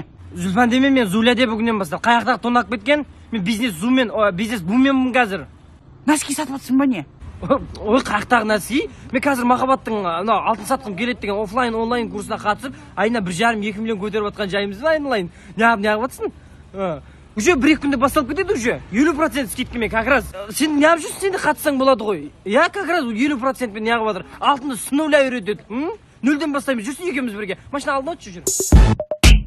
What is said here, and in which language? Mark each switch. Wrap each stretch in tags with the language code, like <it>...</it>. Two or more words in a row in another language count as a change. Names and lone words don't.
<kk>Зүлфан деме, мен Зуля де бүгіннен бастап. Қаяқтағы тонап кеткен, мен бизнес бумен қазір. Носки сатып атсың ба не? Ой, қаяқтағы носки? Мен қазір махаббаттың алтын сатқым келеді деген офлайн, онлайн курсына қатысып, айына 1,5-2 миллион көтеріп атқан жайымыз ба айналайын? Неғып атсың? Уже 1-2 күнде басталып кетеді уже. 50% скидкамен,</kk> <ru>как раз.</ru> <kk>Сен неғып жүрсің, сен де қатыссаң болады ғой.</kk> <ru>Я как раз</ru> <kk>50%-мен неғып атыр. Алтынды сынуля үйретеді. Нөлден бастаймыз, жүрсің екеуміз бірге. Машина алдын өтші жүр.</kk>